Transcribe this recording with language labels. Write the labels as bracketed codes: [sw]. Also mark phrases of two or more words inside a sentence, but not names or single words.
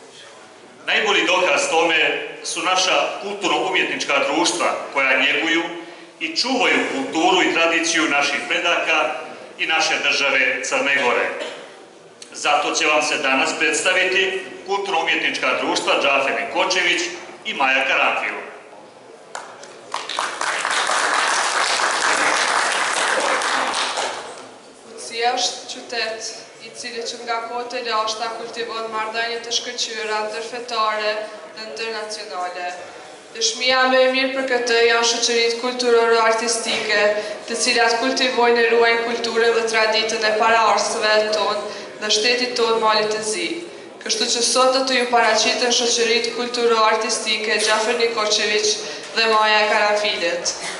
[sr] Najbolji dokaz tome su naša kulturno-umjetnička društva koja njeguju i čuvaju kulturu i tradiciju naših predaka i naše države Crne Gore. Zato će vam se danas predstaviti kulturno-umjetnička društva Džafer Nikočević i Maja Karanfil. [sq] është qytet i cili që nga kohët e lashta kultivon marrëdhënie të shkëlqyera ndërfetare dhe ndërnacionale. Dëshmia më e mirë për këtë janë shoqëritë kulturore-artistike, të cilat kultivojnë e ruajnë kulturën dhe traditën e paraardhësve tonë dhe shtetit tonë Malit të Zi. Kështu që sot do të ju paraqiten shoqëritë kulturo-artistike Gjafer Nikoçević dhe Maja Karafilet.